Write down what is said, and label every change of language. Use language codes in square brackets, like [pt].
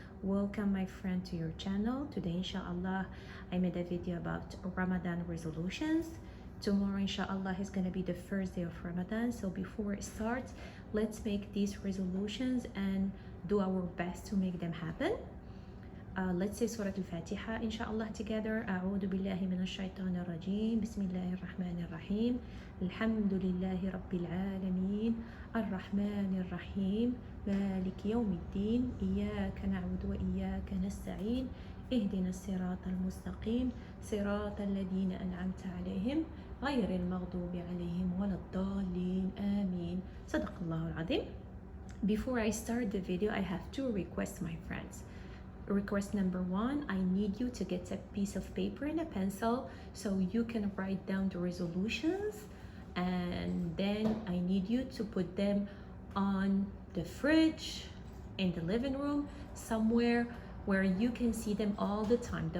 [en] Welcome my friend to your channel. Today inshallah I made a video about Ramadan resolutions. Tomorrow inshallah is going to be the first day of Ramadan. So before it starts, let's make these resolutions and do our best to make them happen. Let's say Surah Al-Fatiha inshallah together. [ar] أعوذ بالله من الشيطان الرجيم. بسم الله الرحمن الرحيم. الحمد لله رب العالمين. الرحمن الرحيم. مالك يوم الدين. إياك نعبد وإياك نستعين. اهدنا الصراط المستقيم. صراط الذين أنعمت عليهم غير المغضوب عليهم ولا الضالين. آمين. صدق الله العظيم. [en] Before I start the video, I have two requests, my friends. Request number one, I need you to get a piece of paper and a pencil so you can write down the resolutions, and then I need you to put them on the fridge, in the living room, somewhere where you can see them all the time.